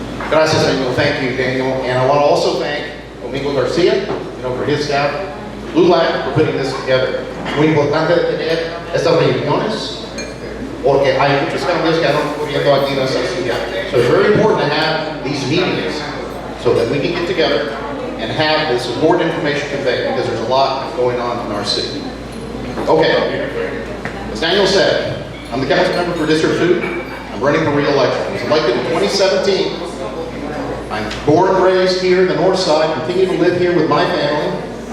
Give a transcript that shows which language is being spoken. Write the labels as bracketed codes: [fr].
[es] Gracias, amigo. [en] Thank you, Daniel. And I want to also thank Domingo Garcia, for his staff, LULAC, for putting this together. [es] Muy importante tener estas reuniones, porque hay muchos cambios que andan ocurriendo aquí en esta ciudad. [en] So it's very important to have these meetings so that we can get together and have this important information conveyed because there's a lot going on in our city. Okay, as Daniel said, I'm the council member for District 2. I'm running for re-election. I was elected in 2017. I'm born and raised here in the north side, continue to live here with my family.